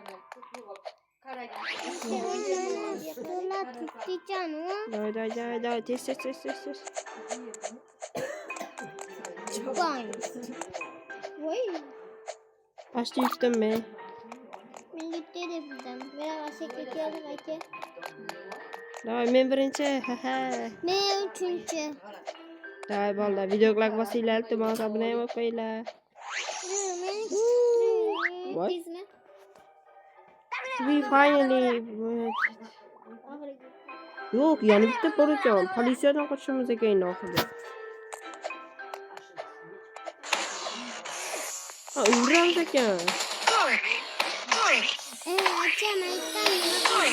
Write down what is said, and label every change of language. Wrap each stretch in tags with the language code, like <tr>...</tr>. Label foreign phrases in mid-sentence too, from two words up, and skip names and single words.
<uz>Stollar turibdi canım. Day, tez.</uz> <tr>Çıkmayın.</tr> <uz>Voy. Pastda yutdimmi?</uz> <tr>Men gitti dedim. Biraz aşağı geldim aka.</tr> <uz>Davay, men birinchi. Ha. Men uchinchi. Davay, bolalar, videoga like bosinglar, iltimos obuna bo'lib qo'yinglar.</uz> <en>What? We finally.</en> <uz>Yo'q, yana bitta bor ekan. Politsiyadan qochishimiz keyin oxirida. Ha, uramiz ekan. Açam aytdim.</uz>